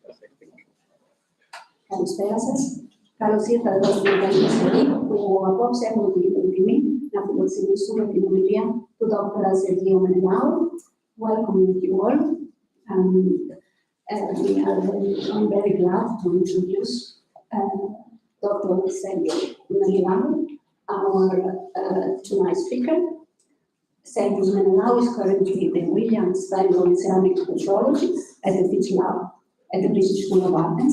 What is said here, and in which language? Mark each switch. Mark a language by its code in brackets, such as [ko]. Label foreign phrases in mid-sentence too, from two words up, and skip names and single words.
[el] Καλησπέρα σας. Καλώς ήρθατε εδώ στην Ελληνική που απόψε έχουμε την τιμή να φιλοξενήσουμε την ομιλία του Dr. [en] Sergio Menelao. Welcome you all. I'm very glad to introduce Dr. Sergio Menelao, our tonight's speaker. Sergio Menelao is currently the Williams Fellow in Ceramic Metrology at the Fitch Lab at the British School of Athens.